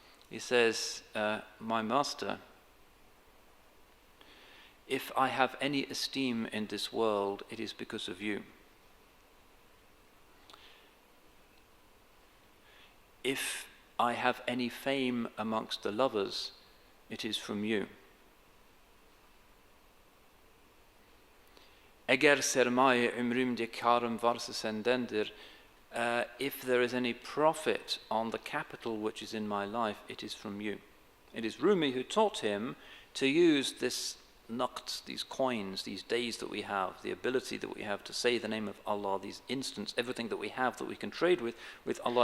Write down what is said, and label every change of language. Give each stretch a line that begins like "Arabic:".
English: He says, my master, if I have any esteem in this world, it is because of you. If I have any fame amongst the lovers, it is from you.
Turkish: Eğer sermaye ömrümde kârım varsa sendendir.
English: If there is any profit on the capital which is in my life, it is from you. It is Rumi who taught him to use this naqt, these coins, these days that we have, the ability that we have to say the name of Allah, these instants, everything that we have that we can trade with Allah.